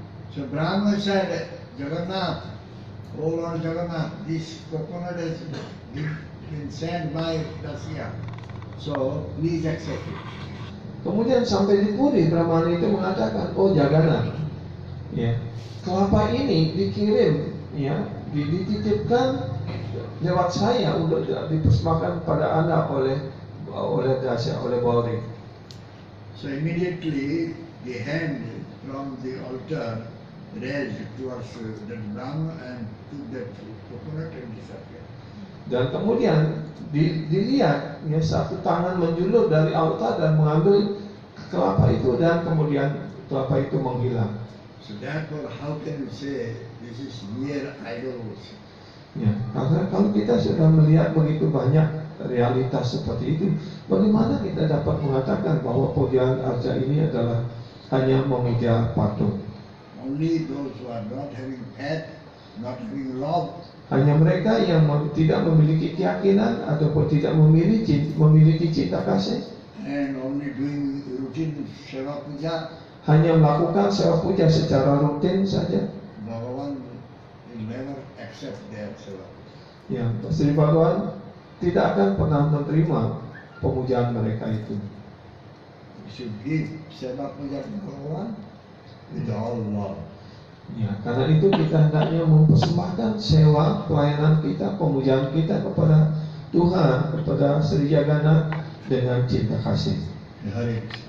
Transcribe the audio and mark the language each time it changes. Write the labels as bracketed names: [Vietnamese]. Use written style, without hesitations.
[English] So Brahma said, Jagannath, oh Lord Jagannath, this coconut has been sent by Dasya. So please accept it. [Indonesian] Kemudian sampai di Puri, Brahmana itu mengatakan, oh Jagannath, ya kelapa ini dikirim, ya dititipkan lewat saya untuk dipersembahkan pada Anda oleh Dasya, oleh Bauri. [English] So immediately the hand from the altar raised towards the Brahma and took that coconut and disappeared. [Indonesian] Dan kemudian dilihat, ya satu tangan menjulur dari altar dan mengambil kelapa itu, dan kemudian kelapa itu menghilang. [English] So therefore, how can you say this is mere idol worship? [Indonesian] Ya, karena kalau kita sudah melihat begitu banyak realitas seperti itu, bagaimana kita dapat mengatakan bahwa pujaan arca ini adalah hanya memuja patung? [English] Only those who are not having faith, not having love, [Indonesian] Hanya mereka yang tidak memiliki keyakinan ataupun tidak memiliki cinta kasih, [English] and only doing routine seva puja, [Indonesian] hanya melakukan sewa puja secara rutin saja, [English] Bhagavan will never accept their seva. [Indonesian] ya Sri Bhagavan tidak akan pernah menerima pemujaan mereka itu. [English] We should give seva puja to Bhagavan with all love. [Indonesian] Ya, karena itu kita hendaknya mempersembahkan sewa pelayanan kita, pemujaan kita kepada Tuhan, kepada Sri Jagannath dengan cinta kasih. Hare